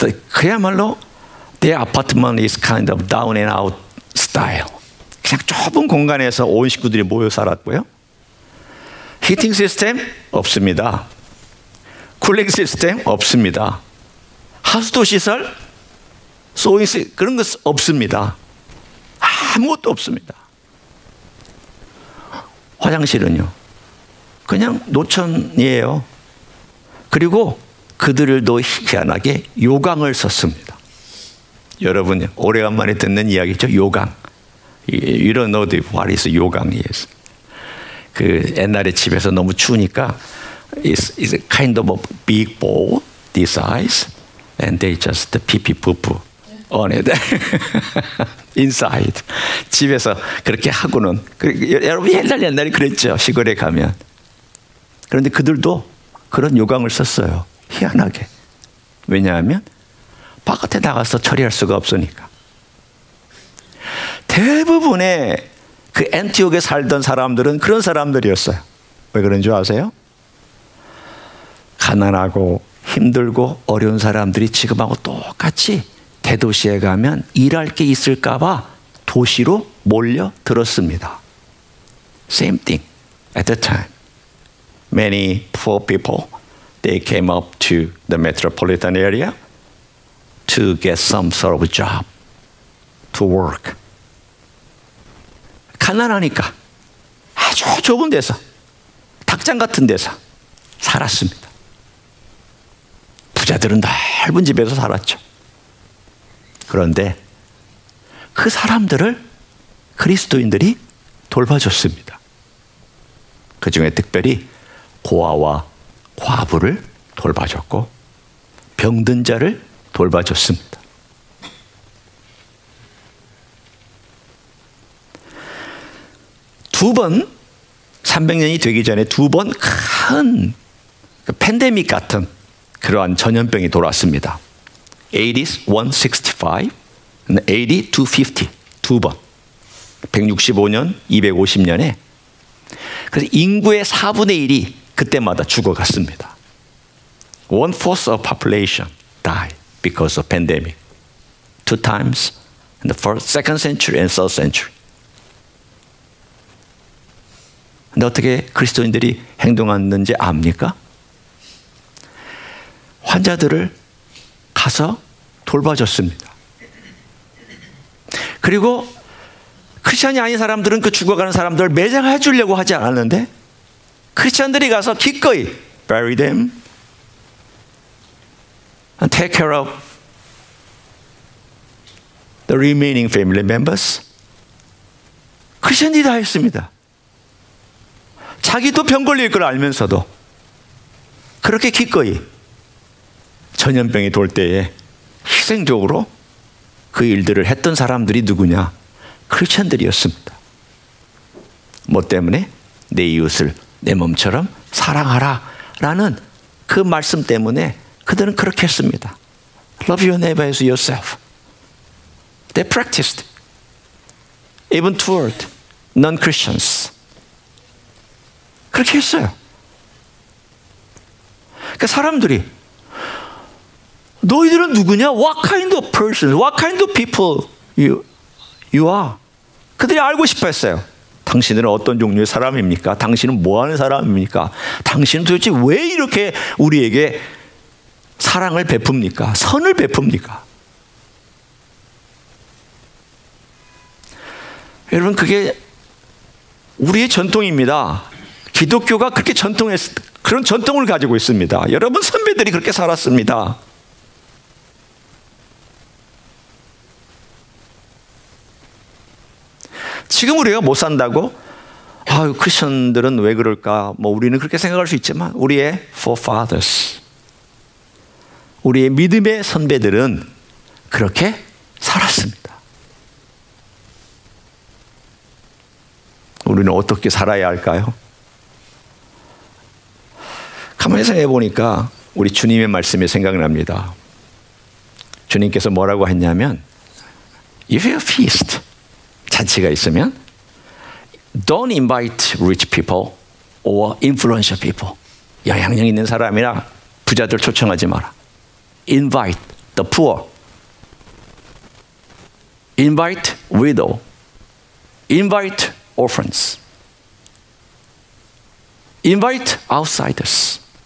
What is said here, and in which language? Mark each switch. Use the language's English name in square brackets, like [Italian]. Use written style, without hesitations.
[English] 그야말로 their apartment is kind of down and out style. [Korean] 그냥 좁은 공간에서 온 식구들이 모여 살았고요. 히팅 시스템 없습니다. 쿨링 시스템 없습니다. 하수도 시설, 소잉 시스템 그런 것 없습니다. 아무것도 없습니다. 화장실은요, 그냥 노천이에요. 그리고 그들도 희한하게 요강을 썼습니다. 여러분 오래간만에 듣는 이야기죠. 요강. [English] You don't know what is 요강 is. 그 옛날에 집에서 너무 추우니까 it's kind of a big bowl this size and they just pee poo poo on it inside. [Korean] 집에서 그렇게 하고는 여러분 옛날에 그랬죠. 시골에 가면. 그런데 그들도 그런 요강을 썼어요. 희한하게. 왜냐하면 바깥에 나가서 처리할 수가 없으니까. 대부분의 그 안티옥에 살던 사람들은 그런 사람들이었어요. 왜 그런 줄 아세요? 가난하고 힘들고 어려운 사람들이 지금하고 똑같이 대도시에 가면 일할 게 있을까 봐 도시로 몰려들었습니다. [English] Same thing at the time. Many poor people, they came up to the metropolitan area to get some sort of job, to work. [Korean] 가난하니까 아주 좁은 데서, 닭장 같은 데서 살았습니다. 부자들은 넓은 집에서 살았죠. 그런데 그 사람들을 그리스도인들이 돌봐줬습니다. 그 중에 특별히 고아와 과부를 돌봐줬고 병든 자를 돌봐줬습니다. 두 번, 300년이 되기 전에 두 번 큰 팬데믹 같은 그러한 전염병이 돌아왔습니다. AD 165, AD 250 두 번. 165년, 250년에 그래서 인구의 4분의 1이 그때마다 죽어갔습니다. [English] 1/4 of population died because of pandemic. 2 times in the second century and third century. [Korean] 근데 어떻게 그리스도인들이 행동했는지 압니까? 환자들을 가서 돌봐줬습니다. 그리고 크리스찬이 아닌 사람들은 그 죽어가는 사람들을 매장해 주려고 하지 않았는데 크리스찬들이 가서 기꺼이 bury them and take care of the remaining family members. 크리스찬들이 다 했습니다. 자기도 병 걸릴 걸 알면서도 그렇게 기꺼이 전염병이 돌 때에 희생적으로 그 일들을 했던 사람들이 누구냐? 크리스천들이었습니다. 뭐 때문에? 내 이웃을 내 몸처럼 사랑하라 라는 그 말씀 때문에 그들은 그렇게 했습니다. [English] Love your neighbor as yourself. They practiced. Even toward non-Christians. [Korean] 그렇게 했어요. 그러니까 사람들이 너희들은 누구냐? [English] What kind of person? What kind of people you are? [Korean] 그들이 알고 싶어 했어요. 당신은 어떤 종류의 사람입니까? 당신은 뭐 하는 사람입니까? 당신은 도대체 왜 이렇게 우리에게 사랑을 베풉니까? 선을 베풉니까? 여러분, 그게 우리의 전통입니다. 기독교가 그렇게 그런 전통을 가지고 있습니다. 여러분, 선배들이 그렇게 살았습니다. 지금 우리가 못 산다고? 아유, 크리스천들은 왜 그럴까? 뭐 우리는 그렇게 생각할 수 있지만 우리의 forefathers, 우리의 믿음의 선배들은 그렇게 살았습니다. 우리는 어떻게 살아야 할까요? 가만히 생각해 보니까 우리 주님의 말씀이 생각납니다. [English] 주님께서 뭐라고 했냐면, If you feast, 잔치가 있으면 Don't invite rich people or influential people. [Korean] 영향력 있는 사람이나 부자들 초청하지 마라. [English] Invite the poor. Invite widow. Invite orphans. Invite outsiders.